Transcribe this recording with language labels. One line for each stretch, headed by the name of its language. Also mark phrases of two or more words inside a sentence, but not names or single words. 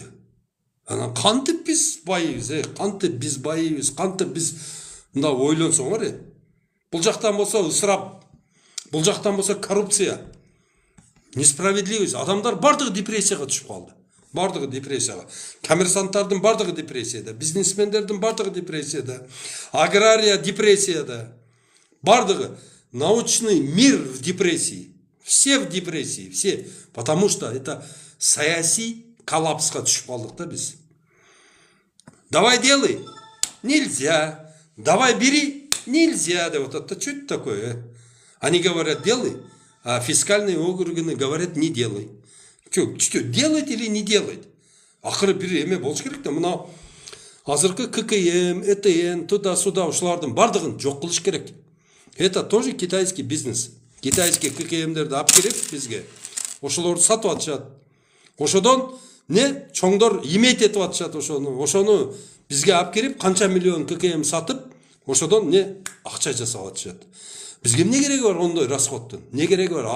Kyrgyz: Анан кантип биз байыбыз, кантип биз байыбыз, кантип биз мында ойлонсоңор, бул жактан болсо ысырап, бул жактан болсо коррупция, несправедливость. Адамдар бардыгы депрессияга түшүп калды. Бардыгы депрессияга. Коммерсанттардын бардыгы депрессияда, бизнесмендердин бардыгы депрессияда, агрария депрессияда.
Russian: Бардыгы научный мир в депрессии. Все в депрессии, все. Потому что это
Kyrgyz: саясий коллапска түшүп калдык да биз.
Russian: Давай делай. Нельзя. Давай бери. Нельзя. Да вот это что это такое? Они говорят делай, а фискальные органы говорят не делай. Что, делать или не делать?
Kyrgyz: Акыры бир эме болуш керек да. Мына азыркы ККМ, ЭТН, туда-сюда ушулардын бардыгын жок кылыш керек.
Russian: Это тоже китайский бизнес.
Kyrgyz: Китайский ККМдерди алып келип бизге. Ошолорду сатып атышат. Ошодон не чоңдор иметь этип атышат ошону бизге алып келип канча миллион ККМ сатып, ошодон не акча жасап атышат. Бизге эмне кереги бар ондой расходтун? Не кереги бар?